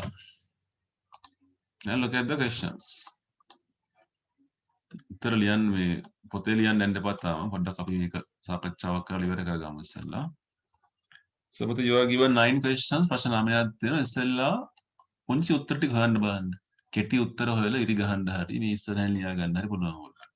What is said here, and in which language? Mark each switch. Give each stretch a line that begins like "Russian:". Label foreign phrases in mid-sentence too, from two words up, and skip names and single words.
English: Now look at the questions.
Sinhala: උත්තර ලියන්න මේ පොතේ ලියන්න යන්න එපා තාම. පොඩ්ඩක් අපි මේක සාකච්ඡාවක් කරලා ඉවර කරගමු ඉස්සෙල්ලා.
English: So but you are given 9 questions.
Sinhala: ප්‍රශ්න 9ක් තියෙනවා. ඉස්සෙල්ලා පුංචි උත්තර ටික හොයන්න බලන්න. කෙටි උත්තර හොයලා ඉරි ගහන්න හරි මේ ඉස්සරහින් ලියා ගන්න හරි පුළුවන් ඔයගොල්ලන්ට.